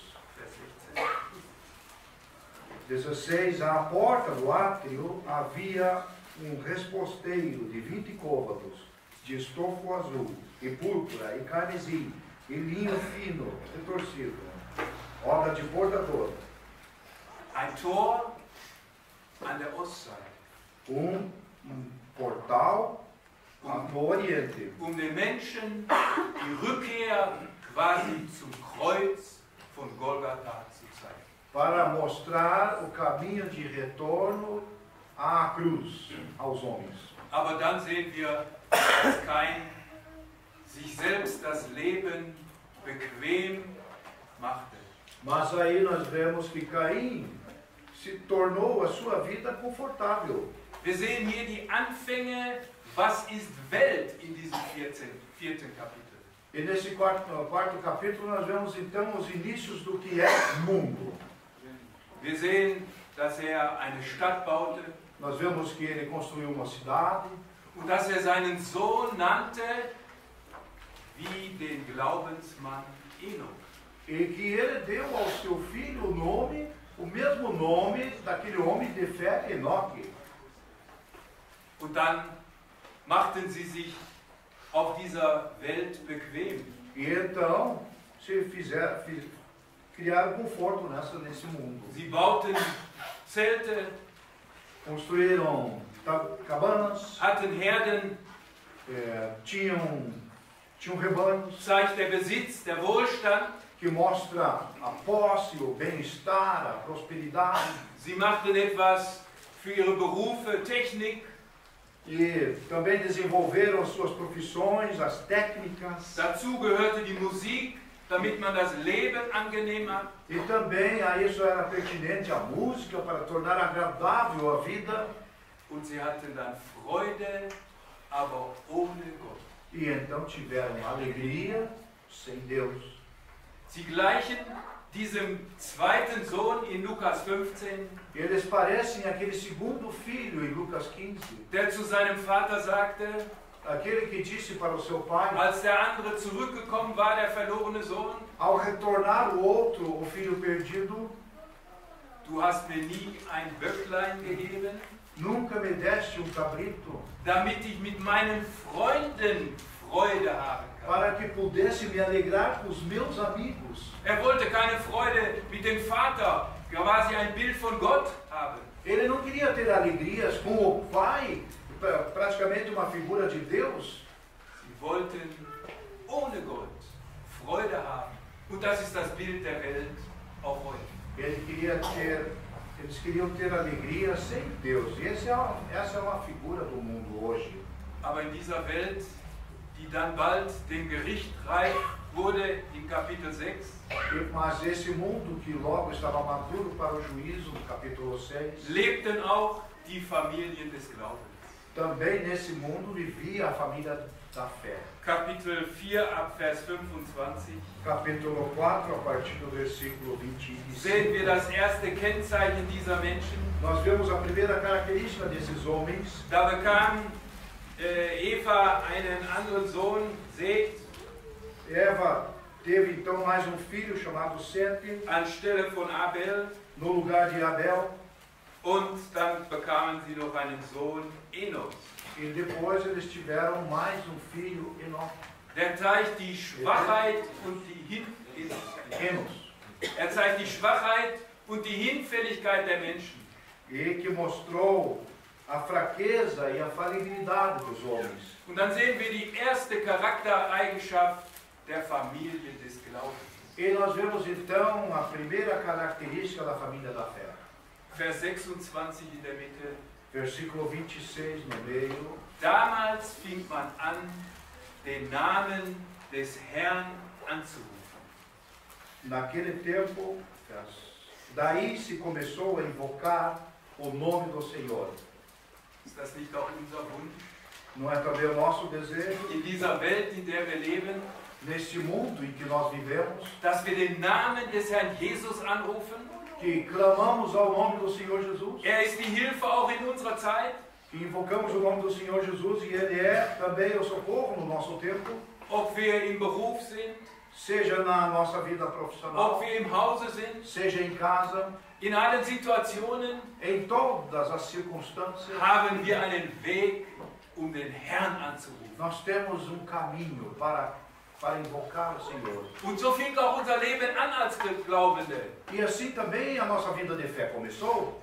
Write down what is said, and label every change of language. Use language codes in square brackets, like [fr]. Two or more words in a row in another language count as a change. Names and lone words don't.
[de] Vers 16. 16. [pt] À porta do átrio havia um resposteiro de 20 côvados, de estofo azul, e púrpura, e carmesim, e linho fino, retorcido, obra de bordador. [de] Ein Tor an der Ostseite. [pt] Um portal no Oriente, [de] Den Menschen die Rückkehr quasi zum Kreuz von Golgatha zu zeigen. [pt] para mostrar o caminho de retorno à cruz, aos homens. [de] Aber dann sehen wir, dass Kain sich selbst das Leben bequem machte. [pt] Mas aí nós vemos que Caim se tornou a sua vida confortável. [de] Wir sehen hier die Anfänge, was ist Welt in diesem vierten Kapitel. [pt] E nesse quarto capítulo nós vemos então os inícios do que é mundo. [de] Wir sehen, dass eine Stadt baute [pt] Nós vemos que ele construiu uma cidade [de] und dass seinen Sohn nannte wie den Glaubensmann Enoch. [pt] e que ele deu ao seu filho o nome, o mesmo nome daquele homem de fé, Enoque. [de] Und dann machten sie sich auf dieser Welt bequem. [pt] E então criaram conforto nesse mundo. [de] Sie bauten Zelte, [pt] Construíram cabanas, [de] hatten Herden, [pt] tinham rebanhos, [de] zeigt der Besitz, der Wohlstand. [pt] que mostra a posse, o bem-estar, a prosperidade. [de] Sie machten etwas für ihre Berufe, Technik. [pt] E também desenvolveram as suas profissões, as técnicas. [de] Dazu gehörte die Musik, damit man das Leben angenehm macht. [pt] E também a isso era pertinente a música para tornar agradável a vida. [de] Und sie hatten dann Freude, aber ohne Gott. [pt] E então tiveram alegria sem Deus. [de] Sie gleichen diesem zweiten Sohn in Lukas 15, [pt] Eles parecem aquele segundo filho em Lucas 15. [de] der zu seinem Vater sagte, [pt] Aquele que disse para o seu pai, [de] als der andere zurückgekommen war, der verlorene Sohn, [pt] ao retornar o outro, o filho perdido, [de] du hast mir nie ein Böcklein gegeben, [pt] nunca me deste cabrito, [de] damit ich mit meinen Freunden Freude haben kann. [pt] para que pudesse me alegrar com os meus amigos. [de] Wollte keine Freude mit dem Vater, quasi ein Bild von Gott haben. [pt] Ele não queria ter alegrias com o pai, praticamente uma figura de Deus. [de] Sie wollten ohne Gott Freude haben. Und das ist das Bild der Welt auch heute. [pt] Eles queriam ter alegria sem Deus. E essa é uma figura do mundo hoje. [de] Aber in dieser Welt, die dann bald dem Gericht reif wurde, in Kapitel 6, [pt] Mas esse mundo que logo estava maduro para o juízo, no capítulo 6, [de] lebten auch die Familien des Glaubens. [pt] também nesse mundo vivia a família da fé. [de] Kapitel 4 ab Vers 25 [pt] Capítulo 4, a partir do versículo 25. [de] sehen wir das erste Kennzeichen dieser Menschen. [pt] Nós vemos a primeira característica desses homens. [de] Da bekam Eva einen anderen Sohn, Seth, [pt] Eva teve então mais um filho chamado Sete, [de] anstelle von Abel. [pt] no lugar de Abel. [de] Und dann bekamen sie noch einen Sohn, Enos. [pt] E depois eles tiveram mais um filho, Enoque. [de] Der zeigt die Schwachheit und die Enos, Er zeigt die Schwachheit und die Hinfälligkeit der Menschen. [pt] e que mostrou a fraqueza e a falibilidade dos homens. [de] Und dann sehen wir die erste Charaktereigenschaft der Familie des Glaubens. [pt] E nós vemos então a primeira característica da família da fé. [de] Vers 26 in der Mitte. [pt] Versículo 26 no meio. [de] Damals fing man an, den Namen des Herrn anzurufen. [pt] Naquele tempo, daí se começou a invocar o nome do Senhor. [de] Ist das nicht auch unser Wunsch? [pt] Não é também o nosso desejo, [de] In dieser Welt, in der wir leben, [pt] neste mundo em que nós vivemos, [de] dass wir den Namen des Herrn Jesus anrufen? [pt] que clamamos ao nome do Senhor Jesus, [de] Er ist die Hilfe auch in unserer Zeit. [pt] que invocamos o nome do Senhor Jesus e Ele é também o socorro no nosso tempo, [de] Ob wir im Beruf sind, [pt] seja na nossa vida [de] ob [pt] profissional, [de] wir im Hause sind, [pt] seja em casa, [de] in allen Situationen [pt] em todas as circunstâncias, [de] haben wir einen Weg, um den Herrn anzurufen. [pt] nós temos caminho para invocar o Senhor. [de] Und so fing auch unser Leben an als Glaubende. [pt] E assim também a nossa vida de fé começou.